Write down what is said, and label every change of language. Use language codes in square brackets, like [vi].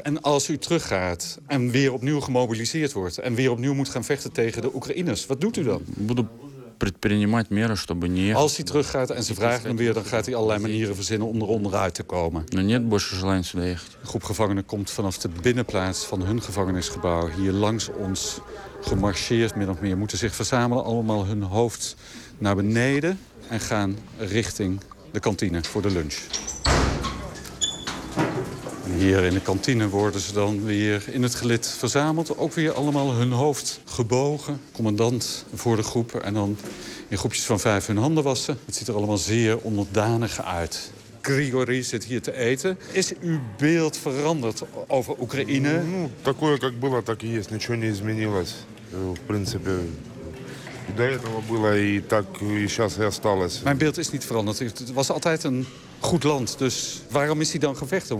[nl] En als u teruggaat en weer opnieuw gemobiliseerd wordt en weer opnieuw moet gaan vechten tegen de Oekraïners, wat doet u dan? [ru] Буду предпринимать меры, чтобы не. [nl] Als hij teruggaat en ze vragen hem weer, dan gaat hij allerlei manieren verzinnen om eronder uit te komen. [ru] Но нет больше желания сюда ехать. [nl] Een groep gevangenen komt vanaf de binnenplaats van hun gevangenisgebouw hier langs ons gemarcheerd, min of meer. Moeten zich verzamelen, allemaal hun hoofd naar beneden en gaan richting de kantine voor de lunch. En hier in de kantine worden ze dan weer in het gelid verzameld. Ook weer allemaal hun hoofd gebogen. Commandant voor de groep en dan in groepjes van 5 hun handen wassen. Het ziet er allemaal zeer onderdanig uit. Grigori zit hier te eten. Is uw beeld veranderd over Oekraïne? [ru] Такое как было, так и есть. Ничего не изменилось. В принципе, до этого было и так и сейчас и осталось. [nl] Mijn beeld is niet veranderd. Het was altijd een goed land. Dus waarom is hij dan gevechten?